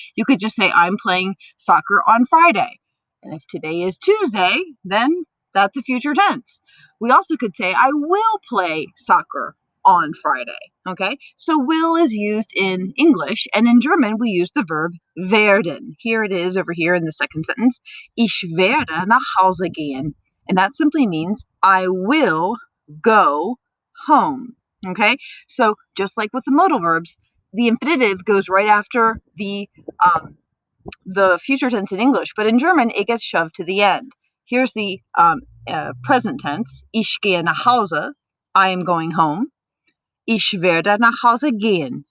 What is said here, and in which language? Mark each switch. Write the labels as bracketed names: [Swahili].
[English] You could just say, I'm playing soccer on Friday. And if today is Tuesday, then that's a future tense. We also could say, I will play soccer on Friday. Okay, so will is used in English, and in German we use the verb werden. Here it is over here in the second sentence. [German] Ich werde nach Hause gehen. [English] And that simply means I will go home. Okay, so just like with the modal verbs, the infinitive goes right after the future tense in English, but in German it gets shoved to the end. Here's the present tense. [German] Ich gehe nach Hause. [English] I am going home. [German] Ich werde nach Hause gehen.